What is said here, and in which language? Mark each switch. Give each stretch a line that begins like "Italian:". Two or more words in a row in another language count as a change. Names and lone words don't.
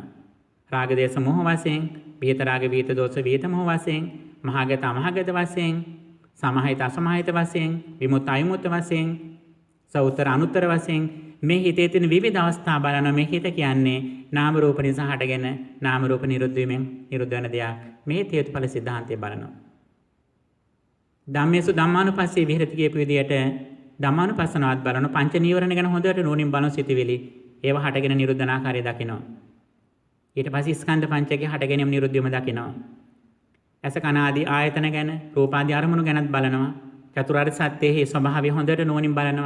Sinhala: රාග දේශ මොහ වශයෙන්, විහිත රාග විහිත දෝෂ විහිත මොහ වශයෙන්, මහාගත අමහාගත වශයෙන්, සමහිත අසමහිත වශයෙන්, විමුක්ත අවිමුක්ත වශයෙන්, සෞතර අනුත්තර වශයෙන් මේ හිතේ තියෙන විවිධ අවස්ථා බලනවා. මේ හිත කියන්නේ නාම රූප නිසා හටගෙන නාම රූප නිරුද්ධ වීමෙන් නිරුද්ධ වෙන දෙයක්. මේ හේතුඵල සිද්ධාන්තය බලනවා.
Pali: ධම්මේසු ධම්මානුපස්සී විහෙරති
Sinhala: කියපු විදියට ධම්මානුපස්සනාවත් බලන පංච නීවරණ ගැන හොඳට නුවණින් බලන සිටිවිලි ඒව හටගෙන නිරුද්ධ වෙන ආකාරය දකිනවා. ඊට පස්සේ ස්කන්ධ පංචකයේ හටගෙනම නිරුද්ධ වීම දකිනවා. ඇස කන ආදී ආයතන ගැන, රූප ආදී අරමුණු ගැනත් බලනවා. චතුරාර්ය සත්‍යයේ ස්වභාවය හොඳට නුවණින් බලනවා.